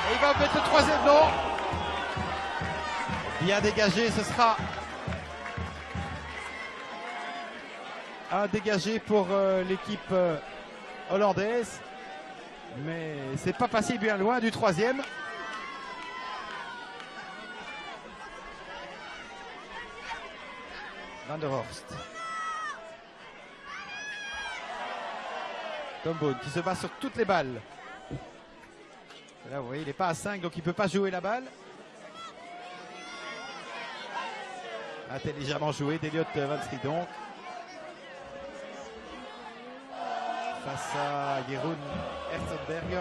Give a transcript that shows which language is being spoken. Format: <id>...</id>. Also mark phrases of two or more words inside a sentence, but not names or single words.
<fr>Et il va mettre le troisième, non. Bien dégagé, ce sera un dégagé pour l'équipe hollandaise. Mais c'est pas passé bien loin du troisième. Van der Horst. Tom Bone qui se bat sur toutes les balles. Et là, vous voyez, il n'est pas à 5, donc il ne peut pas jouer la balle. Intelligemment joué d'Elliot Van Stridonk. Face à Jeroen Herzenberger.</fr>